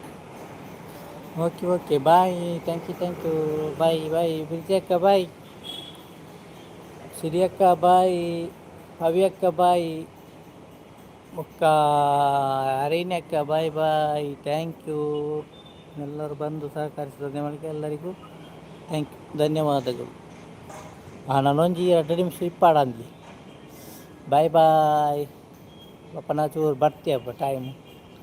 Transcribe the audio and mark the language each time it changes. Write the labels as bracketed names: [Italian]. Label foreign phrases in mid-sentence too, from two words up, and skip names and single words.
[English] OK bye. Thank you bye. [Kannada] ಬಿರ್ಜಕ್ಕ ಬಾಯ್, ಸಿರಿಯಕ್ಕ ಬಾಯ್, ಪವ್ಯಕ್ಕ ಬಾಯ್, ಮುಕ್ಕ ಅರಿಣ್ಯಕ್ಕ ಬಾಯ್. [English] Thank you. [Kannada] ಎಲ್ಲರೂ ಬಂದು ಸಹಕರಿಸಿದ ನಿಮಗೆ ಎಲ್ಲರಿಗೂ ಧನ್ಯವಾದಗಳು. [Tulu] ನಾನೊಂಜಿ 2 ನಿಮಿಷ ಇಪ್ಪಾಡಂದಿ. ಬಾಯ್. [Kannada] ಅಪ್ಪ ನಾ ಚೂರು ಬರ್ತೀಯಪ್ಪ ಟೈಮು.